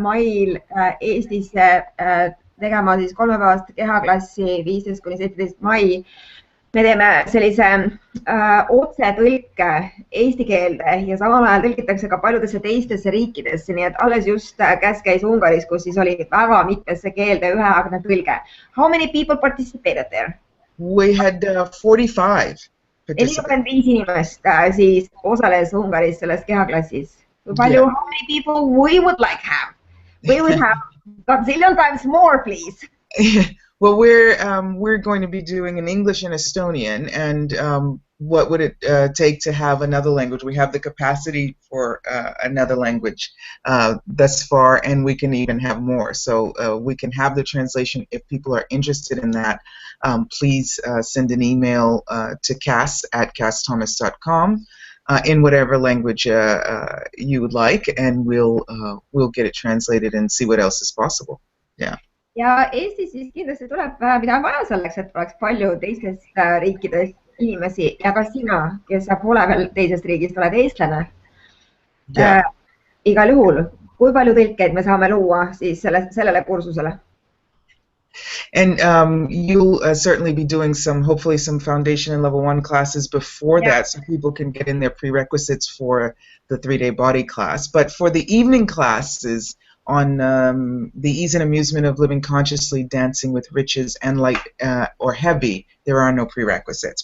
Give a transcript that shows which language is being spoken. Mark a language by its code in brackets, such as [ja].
[et] mail Eestisse tegema siis 3-päevast kehaklassi 15–17 mai, me teeme sellise otsetõlke eesti keelde ja samal ajal tõlgitakse ka paljudesse teistesse riikidesse, nii et alles just Kass käis Ungaris, kus siis oli väga mitmesse keelde üheaegne tõlge. [en] How many people participated there? We had 45. [et] 45 inimest siis osales Ungaris selles kehaklassis. Kui palju, [en] how many people we would like have? We would have gazillion times more, please. Well, we're going to be doing an English and Estonian, and what would it take to have another language? We have the capacity for another language thus far, and we can even have more. So we can have the translation. If people are interested in that, please send an email to kass@kassthomas.com in whatever language you would like, and we'll get it translated and see what else is possible. Yeah. [et] Ja Eestis siis kindlasti tuleb mida vaja selleks, et oleks palju teistest riikidest inimesi ja ka sina, kes sa pole veel teisest riigist, oled eestlane. Igal juhul, kui palju tõlkeid me saame luua siis sellele kursusele? [en] And you'll certainly be doing hopefully some foundation and level 1 classes before that, so people can get in their prerequisites for the 3-day body class. But for the evening classes, on the ease and amusement of living consciously, dancing with riches, and light or heavy, there are no prerequisites.